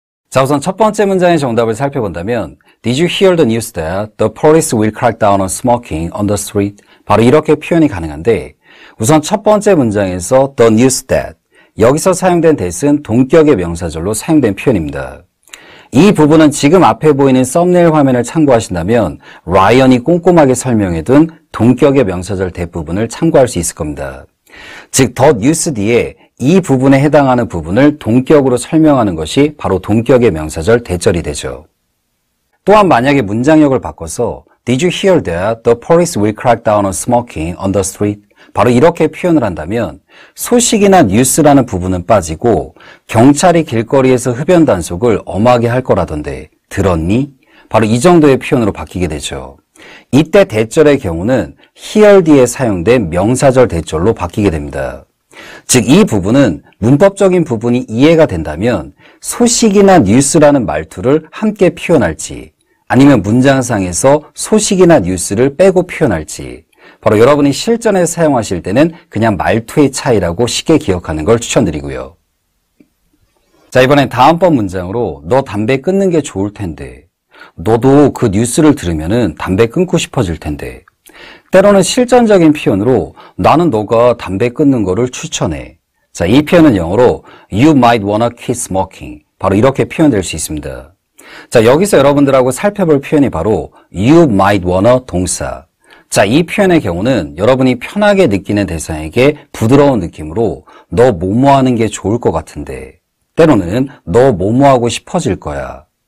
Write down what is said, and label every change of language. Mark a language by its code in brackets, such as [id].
[ko] 자, 우선 첫 번째 문장의 정답을 살펴본다면 [en] Did you hear the news that the police will crack down on smoking on the street? [ko] 바로 이렇게 표현이 가능한데 우선 첫 번째 문장에서 the news that 여기서 사용된 that은 동격의 명사절로 사용된 표현입니다. 이 부분은 지금 앞에 보이는 썸네일 화면을 참고하신다면 라이언이 꼼꼼하게 설명해둔 동격의 명사절 that 부분을 참고할 수 있을 겁니다. 즉, the news 뒤에 이 부분에 해당하는 부분을 동격으로 설명하는 것이 바로 동격의 명사절 that절이 되죠. 또한 만약에 문장력을 바꿔서 [en] Did you hear that the police will crack down on smoking on the street? [ko] 바로 이렇게 표현을 한다면 소식이나 뉴스라는 부분은 빠지고 경찰이 길거리에서 흡연 단속을 엄하게 할 거라던데 들었니? 바로 이 정도의 표현으로 바뀌게 되죠. 이때 that절의 경우는 hear 뒤에 사용된 명사절 that절로 바뀌게 됩니다. 즉, 이 부분은 문법적인 부분이 이해가 된다면 소식이나 뉴스라는 말투를 함께 표현할지 아니면 문장상에서 소식이나 뉴스를 빼고 표현할지 바로 여러분이 실전에 사용하실 때는 그냥 말투의 차이라고 쉽게 기억하는 걸 추천드리고요. 자, 이번엔 다음번 문장으로 너 담배 끊는 게 좋을 텐데 너도 그 뉴스를 들으면은 담배 끊고 싶어질 텐데 때로는 실전적인 표현으로 나는 너가 담배 끊는 거를 추천해. 자, 이 표현은 영어로 [en] You might wanna quit smoking. [ko] 바로 이렇게 표현될 수 있습니다. 자, 여기서 여러분들하고 살펴볼 표현이 바로 You might wanna 동사. 자, 이 표현의 경우는 여러분이 편하게 느끼는 대상에게 부드러운 느낌으로 너 뭐뭐 하는 게 좋을 것 같은데 때로는 너 뭐뭐 하고 싶어질 거야.